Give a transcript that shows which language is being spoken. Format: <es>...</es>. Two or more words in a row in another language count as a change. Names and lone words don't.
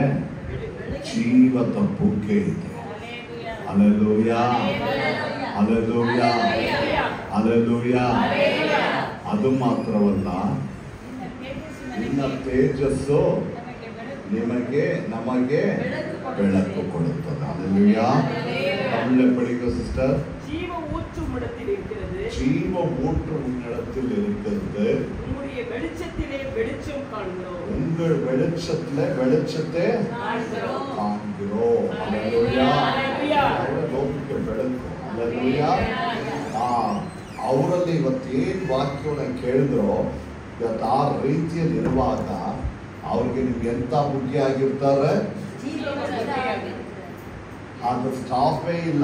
<kn>ಜೀವದ ಬುಗ್ಗೆ ಇದೆ. ಹಲ್ಲೆಲೂಯಾ, ಹಲ್ಲೆಲೂಯಾ, ಹಲ್ಲೆಲೂಯಾ. ಅದು ಮಾತ್ರವಲ್ಲ, ನಿನ್ನ ತೇಜಸ್ಸು ನಮಗೆ ಬೆಳಕು ಕೊಡುತ್ತದೆ. ಹಲ್ಲೆಲೂಯಾ.</kn> <ta>தமிழ்ல படிங்க சிஸ்டர். ஜீவ ஊற்றும் இடத்தில் இருக்கிறது. ஜீவ ஊற்றும் இடத்தில் இருக்கிறது. உங்களுடைய வெளிச்சத்திலே வெளிச்சம் காண்கிறோம். உங்கள் வெளிச்சத்திலே வெளிச்சத்தை காண்கிறோம். ஹalleluya.</ta> <kn>ಲೋಕಕ್ಕೆ ಬೆಳಕು. ಹalleluya. ಅವರಲ್ಲಿ ಇವತ್ತೇನು ವಾಕ್ಯವನ್ನು ಕೇಳಿದ್ರೋ ಇವತ್ತು ಆ ರೀತಿಯಲ್ಲಿ ಇರುವಾಗ ಅವ್ರಿಗೆ ನಿಮ್ಗೆ ಎಂತ ಮುಖ್ಯ ಆಗಿರ್ತಾರೆ? ಅದು ಸ್ಟಾಪೇ ಇಲ್ಲ.</kn>